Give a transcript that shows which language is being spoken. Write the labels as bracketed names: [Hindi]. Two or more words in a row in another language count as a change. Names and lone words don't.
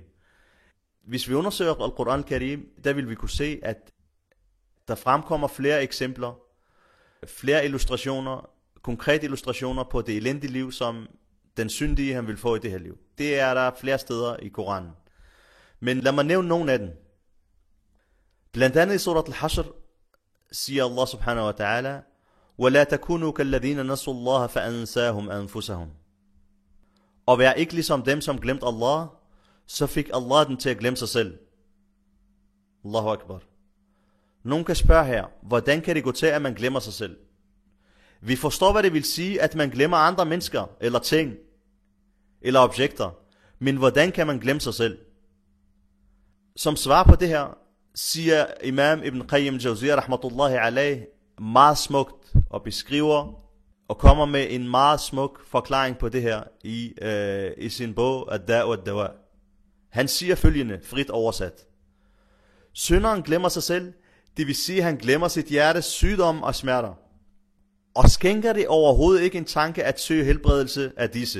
[Danish] Hvis vi undersøger Al-Quran al-Karim, der vil vi kunne se, at der fremkommer flere eksempler, flere illustrationer, konkrete illustrationer på det elendige liv, som den syndige han vil få i det her liv. Det er der flere steder i Koranen. Men lad mig nævne nogle af dem. Blandt andet i surat al-Hashr siger Allah [Arabic] سبحانه وتعالى: وَلَا تَكُونُوا كَالَّذِينَ نَسُوا اللَّهَ فَأَنْسَاهُمْ أَنفُسَهُمْ. [Danish] Og vær ikke ligesom dem, som glemte Allah, så fik Allah den til at glemme sig selv. [Arabic] الله أكبر. [Danish] Nogen kan spørge her, hvordan kan det gå til, at man glemmer sig selv? Vi forstår, hvad det vil sige, at man glemmer andre mennesker, eller ting, eller objekter. Men hvordan kan man glemme sig selv? Som svar på det her, siger Imam Ibn Qayyim al-Jawziyya [Arabic] رحمة الله عليه [Danish] meget smukt og beskriver og kommer med en meget smuk forklaring på det her i sin bog Ad-Da' wa Ad-Dawa. Han siger følgende, frit oversat: synderen glemmer sig selv, det vil sige, at han glemmer sit hjertes sygdom og smerter, og skænker det overhovedet ikke en tanke at søge helbredelse af disse.